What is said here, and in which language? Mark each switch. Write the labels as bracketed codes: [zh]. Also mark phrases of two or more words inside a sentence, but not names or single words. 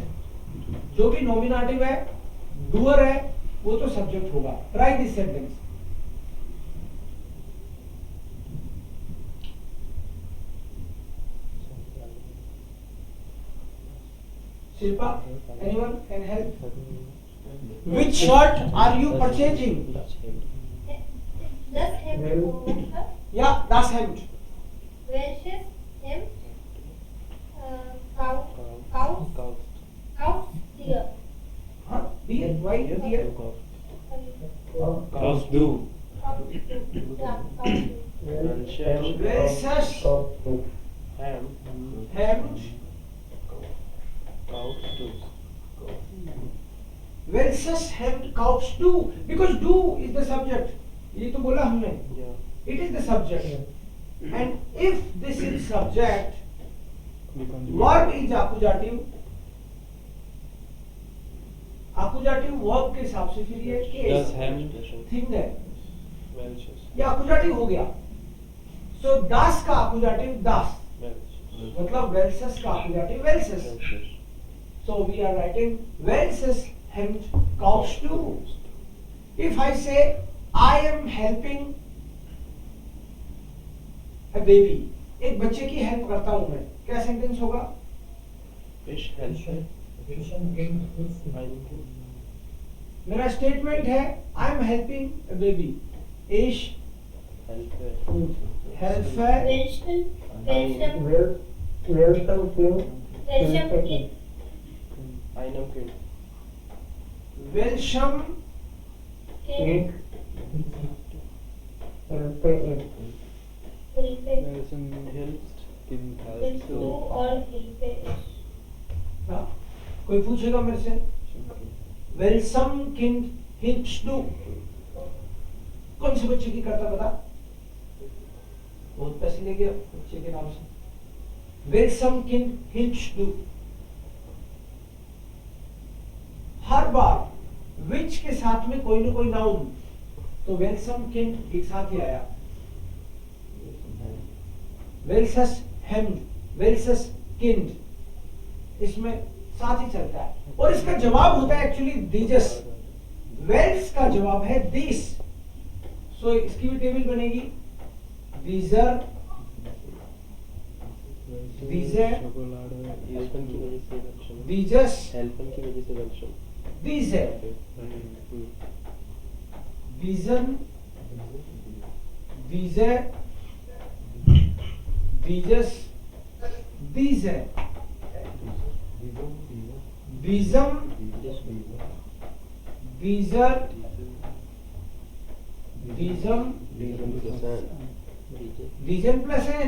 [hi] जो भी नॉमिनेटिव है, डूअर है, वो तो सब्जेक्ट होगा. [en] try this sentence. Shilpa, anyone can help? Which shirt are you purchasing? [de] Das Hemd होगा. Yeah, das Hemd. Welches Hemd? Kaufst dir. [en] Huh? Dear, why dear? [de] Kaufst du. Ja, kaufst du. Welches Hemd? Welches Hemd kaufst du? [en] Because du is the subject. [hi] ये तो बोला हमने. [en] It is the subject. And if this is subject, verb is accusative. Accusative verb [hi] के हिसाब से फिर ये [de] Das [en] case [de] Hemd [hi] thing है. [de] welches [hi] ये accusative हो गया. So das का accusative das. मतलब welches का accusative welches. [en] So we are writing [de] welches Hemd kaufst du? [en] If I say I am helping a baby, [hi] एक बच्चे की हेल्प करता हूं मैं, क्या सेंटेंस होगा? [de] Ich helfe Welchen Kind hilfst du? einem [hi] मेरा स्टेटमेंट है [en] I am helping a baby. [de] Ich helfe helfe [en] Welcome King. [de] Welchem Kind? einem Kind. welchem It. Hilfe it. Hilfe. Welchen hilfst Kind Willst helfst du du? और Hilfe ist. [hi] हाँ, कोई पूछेगा मेरे से [de] welchem Kind hilfst du? [hi] कौन से बच्चे की करता बता? बहुत पैसे ले गया बच्चे के नाम से. [de] welchem Kind hilfst du? [hi] हर बार which के साथ में कोई ना कोई नाउन, तो [de] welchem Kind [hi] एक साथ ही आया. [de] welches Hemd, welches Kind, [hi] इसमें साथ ही चलता है. और इसका जवाब होता है एक्चुअली dieses. वेल्स का जवाब है दिस. सो इसकी भी टेबल बनेगी. [de] dieser, diese, Schokolade [hi] हेल्पन की वजह से welchen. [de] dieses, [hi] हेल्पन की वजह से welchen. [de] diese, diesen, diese, dieses, diese, diesem, dieser, diesem, diesen plus n.